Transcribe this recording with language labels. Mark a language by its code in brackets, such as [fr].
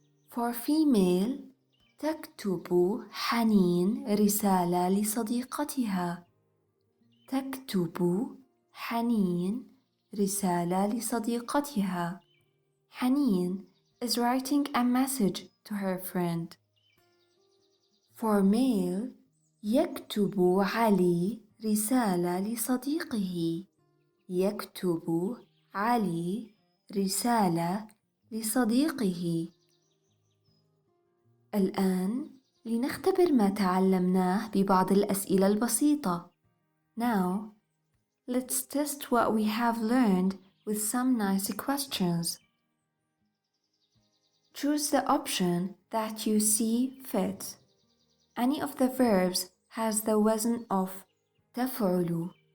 [en] For female [ar] تكتب حنين رسالة لصديقتها. تكتب حنين رسالة لصديقتها. [en] حنين is writing a message to her friend. For male [ar] يكتب علي رسالة لصديقه. يكتب علي رسالة لصديقه. الآن لنختبر ما تعلمناه ببعض الأسئلة البسيطة. [en] Now, let's test what we have learned with some nice questions. Choose the option that you see fit. Any of the verbs has the wazn of تفعل.